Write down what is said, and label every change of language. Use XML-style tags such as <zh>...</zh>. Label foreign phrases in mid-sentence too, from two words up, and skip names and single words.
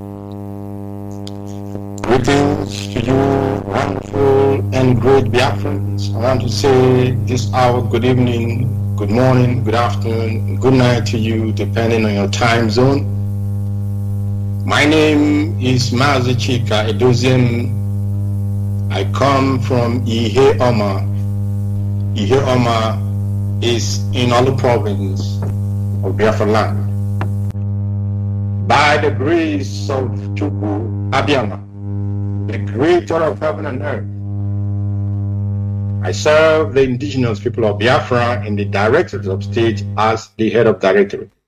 <en>Greetings to you, wonderful and great Biafrans. I want to say this hour, good evening, good morning, good afternoon, good night to you, depending on your time zone. My name is Mazi Chika Edozien. I come from Ihe Oma. Ihe Oma is in Olu province of Biafra land. By the grace of Chukwu Abiyama, the creator of heaven and earth, I serve the indigenous people of Biafra in the Directorate of State as the head of directorate.</en>